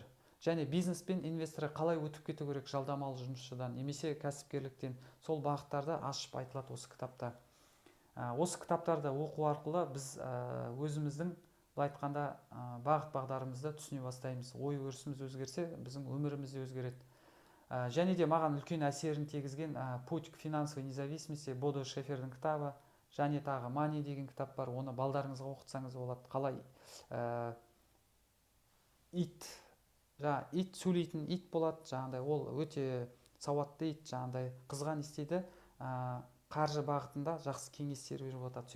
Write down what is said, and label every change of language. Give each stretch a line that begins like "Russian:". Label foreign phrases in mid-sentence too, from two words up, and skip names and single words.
Kazakh: Және бизнес пен инвесторға қалай өтіп кету керек жалдамалы жұмысшыдан, немесе кәсіпкерліктен, сол бағыттарды ашып айтылады осы кітапта. Осы кітаптарды оқу арқылы біз өзіміздің былай айтқанда бағыт-бағдарымызды түсіне бастаймыз. Ой өрісіміз өзгерсе, біздің өміріміз де өзгереді. Және де маған үлкен әсерін тигізген «Путь к финансовой независимости» Бодо Шефердің кітабы, және тағы «Money» деген кітап бар. Оны балдарыңызға оқытсаңыз болады. Қалай ит жаңағы ит сөйлейтін ит болады, жаңағыдай ол өте сауатты ит, жаңағыдай қызға не істейді, қаржы бағытында жақсы кеңестер беріп жатады.